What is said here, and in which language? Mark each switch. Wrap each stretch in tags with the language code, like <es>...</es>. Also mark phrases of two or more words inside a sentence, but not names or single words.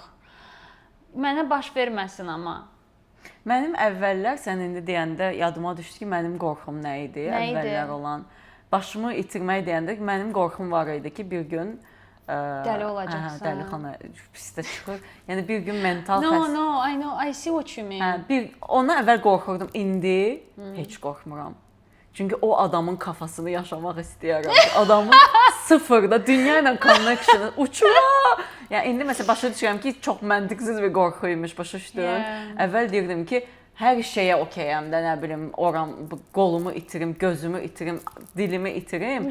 <az>Mənə baş verməsin amma. Mənim əvvəllər, sən indi deyəndə yadıma düşdü ki, mənim qorxum nə idi? Əvvəllər olan. Başımı itirmək deyəndə mənim qorxum var idi ki, bir gün dəli olacaqsan. Dəlixana pisdə çıxır. Yəni bir gün mental</az> <en>No, I know, I see what you mean.</en> <az>Ona əvvəl qorxurdum, indi heç qorxmuram. Çünki o adamın kafasını yaşamaq istəyirəm. Adamın sıfırda dünya ilə connection uçur. Yəni indi məsələn başa düşürəm ki, çox məntiqsiz bir qorxu imiş, başa düşdün. Əvvəl deyirdim ki, hər şeyə okeyəm də, nə bilim, qolumu itirim, gözümü itirim, dilimi itirim.</az>